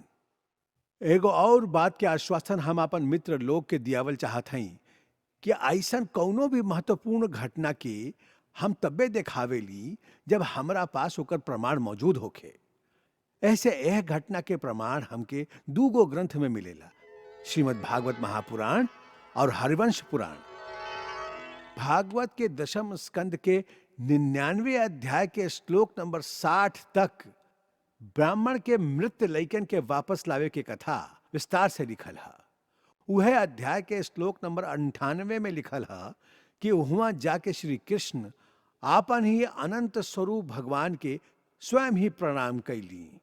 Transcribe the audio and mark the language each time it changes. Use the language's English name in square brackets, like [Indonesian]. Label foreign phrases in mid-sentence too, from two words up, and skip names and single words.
[Bhojpuri] एगो और बात के आश्वासन हम अपन मित्र लोग के दियावल चाहत हई कि ऐसन कौनो भी महत्वपूर्ण घटना के हम तब्बे देखावेली जब हमरा पास ओकर प्रमाण मौजूद होखे। ऐसे यह घटना के प्रमाण हमके दूगो ग्रंथ में मिलेला, श्रीमद् भागवत महापुराण और हरिवंश पुराण। भागवत के दशम स्कंद के 99वें अध्याय के श्लोक नंबर 60 तक ब्राह्मण के मृत लइकन के वापस लावे के कथा विस्तार से लिखल है। वह अध्याय के श्लोक नंबर 98 में लिखल है कि वहां जाके श्री कृष्ण आपन ही अनंत स्वरूप भगवान के स्वयं ही प्रणाम कैली।